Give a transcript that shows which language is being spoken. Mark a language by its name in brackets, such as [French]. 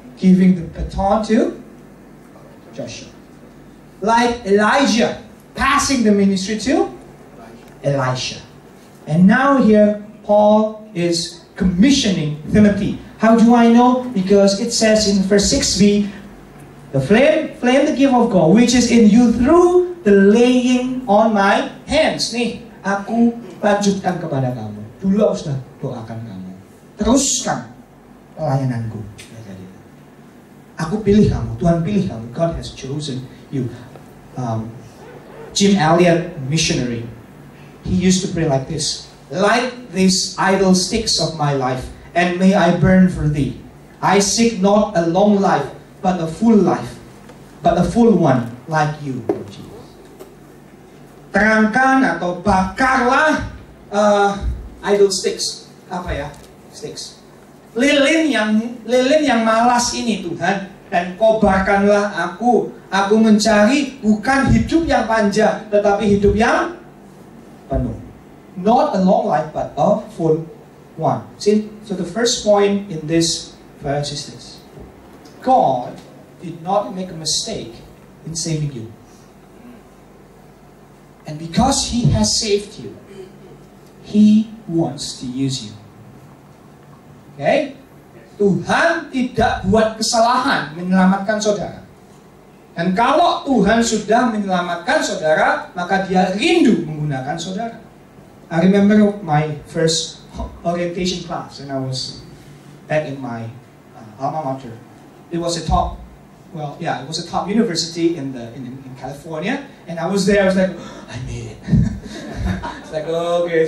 [English] Giving the baton to Joshua. Like Elijah, passing the ministry to Elisha. And now here, Paul is commissioning Timothy. How do I know? Because it says in verse 6b, the flame the gift of God, which is in you through the laying on my [Indonesian] Hence nih, aku lanjutkan kepada kamu. Dulu aku sudah doakan kamu. Teruskan pelayananku. Aku pilih kamu, Tuhan pilih kamu. [English] God has chosen you. Jim Elliot, missionary, he used to pray like this: light these idle sticks of my life, and may I burn for thee. I seek not a long life, but a full life, but a full one like you, Lord Jesus. [Indonesian] Terangkan atau bakarlah [English] idle sticks. [Indonesian] Apa ya? Sticks. Lilin yang malas ini Tuhan, dan kobarkanlah aku. Aku mencari bukan hidup yang panjang, tetapi hidup yang penuh. [English] Not a long life, but a full one. See, so the first point in this verse is this: God did not make a mistake in saving you, and because He has saved you, He wants to use you. [Indonesian] Okay? Tuhan tidak buat kesalahan menyelamatkan saudara. Dan kalau Tuhan sudah menyelamatkan saudara, maka Dia rindu menggunakan saudara. [English] I remember my first orientation class when I was back in my alma mater. It was a top, it was a top university in California, and I was there. I was like, I made it. It's like, okay.